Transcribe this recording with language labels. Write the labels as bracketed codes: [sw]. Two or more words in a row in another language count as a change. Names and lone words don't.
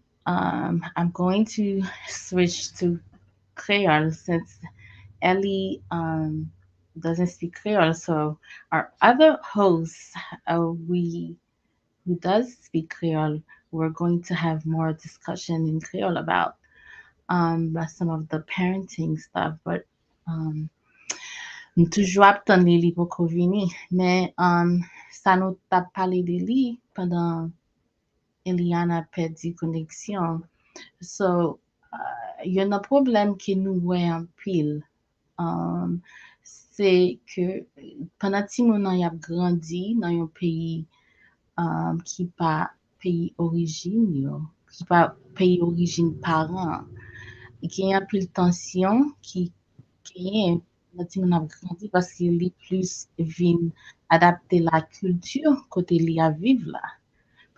[en] I'm going to switch to Creole since Ellie doesn't speak Creole. So our other host, we who does speak Creole, we're going to have more discussion in Creole about some of the parenting stuff. [ht] But um, toujou ap tan li li pou ko vini. Men sa nou tap pale de li pandan Eliana perdi koneksyon. So, yon nan problem ki nou wè an pil. Um, se ke pandan ti moun an yap grandi nan yon peyi ki pa peyi orijin yo, ki pa peyi orijin paran, gen yon pil tansyon ki genyen nan ti moun ap grandi paske li plus vin adapte la kultur kote li a viv la.